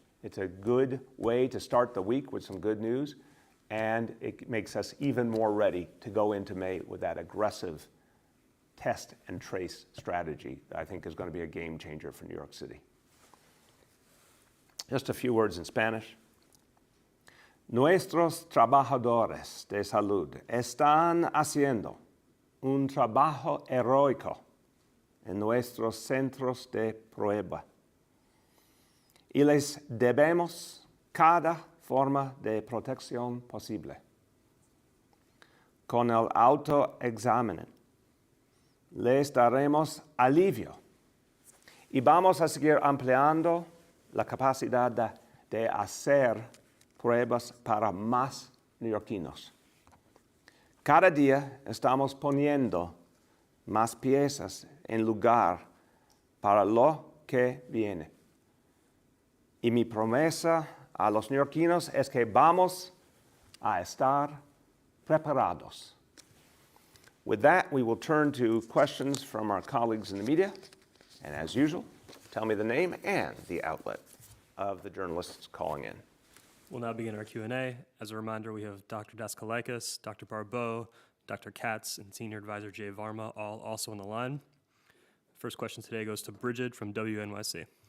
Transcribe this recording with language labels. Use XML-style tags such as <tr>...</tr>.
<en>It's a good way to start the week with some good news, and it makes us even more ready to go into May with that aggressive test and trace strategy that I think is going to be a game changer for New York City. Just a few words in Spanish.</en> <es>Nuestros trabajadores de salud están haciendo un trabajo heroico en nuestros centros de prueba. Y les debemos cada forma de protección posible. Con el autoexamen les daremos alivio y vamos a seguir ampliando la capacidad de hacer pruebas para más neoyorquinos. Cada día estamos poniendo más piezas en lugar para lo que viene. Y mi promesa a los neoyorquinos es que vamos a estar preparados.</es> <en>With that, we will turn to questions from our colleagues in the media. And as usual, tell me the name and the outlet of the journalists calling in. We'll now begin our Q&A. As a reminder, we have Dr. Daskalakis, Dr. Barbeau, Dr. Katz, and Senior Advisor Jay Varma, all also on the line. First question today goes to Bridget from WNYC.</en>